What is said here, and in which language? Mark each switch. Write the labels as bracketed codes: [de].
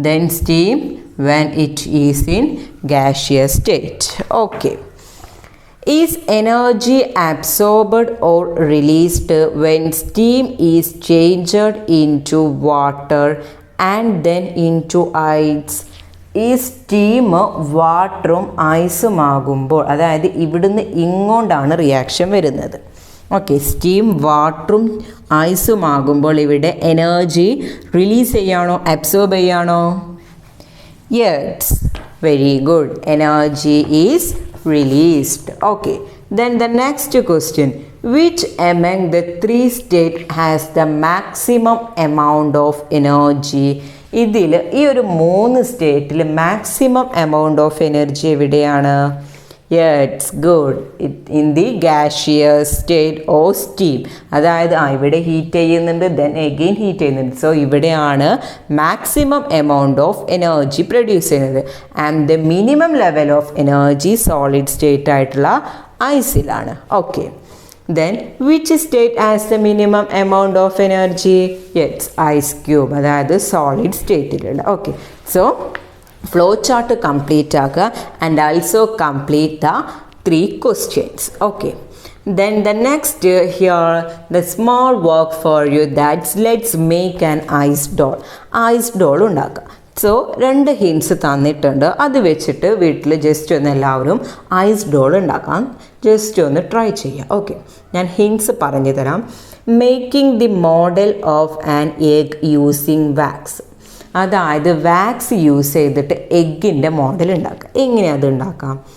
[en] Then steam when it is in gaseous state. Okay. Is energy absorbed or released when steam is changed into water and then into ice? [ml] ഈ steam വാട്ടറും ഐസും ആകുമ്പോൾ, അതായത് ഇവിടുന്ന് ഇങ്ങോട്ടാണ് reaction വരുന്നത്. Okay, steam വാട്ടറും ഐസും ആകുമ്പോൾ ഇവിടെ energy release ചെയ്യാണോ absorb ചെയ്യാണോ? [en] Yes, very good. Energy is released. Okay, then the next question, which among the three states has the maximum amount of energy? [ml] ഇതിൽ ഈ ഒരു 3 സ്റ്റേറ്റിൽ മാക്സിമം എമൗണ്ട് ഓഫ് എനർജി എവിടെയാണ്? [en] Yes good, in the gaseous state or steam. [ml] അതായത് ഇവിടെ heat ചെയ്യുന്നുണ്ട്, then again heat ചെയ്യുന്നുണ്ട്. So ഇവിടെയാണ് maximum amount of energy produce ചെയ്യുന്നത്. [en] And the minimum level of energy solid state ആയിട്ടുള്ള ഐസിലാണ്. Okay, then which state has the minimum amount of energy? Yes, ice cube, അതായത് solid സ്റ്റേറ്റിലുള്ള. Okay, so flow chart complete ആക്കുക and also complete the 3 questions. Okay, then the next here the small work for you, that's let's make an ice doll. ice doll ഉണ്ടാക്കുക. [ml] So 2 hints തന്നിട്ടുണ്ട്, അത് വെച്ചിട്ട് വീട്ടിൽ just ഒന്ന് എല്ലാവരും ice doll ഉണ്ടാക്കാൻ just ഒന്ന് ട്രൈ ചെയ്യാം. ഓക്കെ, ഞാൻ ഹിൻസ് പറഞ്ഞു തരാം. [en] Making the model of an egg using wax. [ml] അതായത് വാക്സ് യൂസ് ചെയ്തിട്ട് എഗ്ഗിൻ്റെ മോഡൽ ഉണ്ടാക്കുക. എങ്ങനെ അത് ഉണ്ടാക്കാം?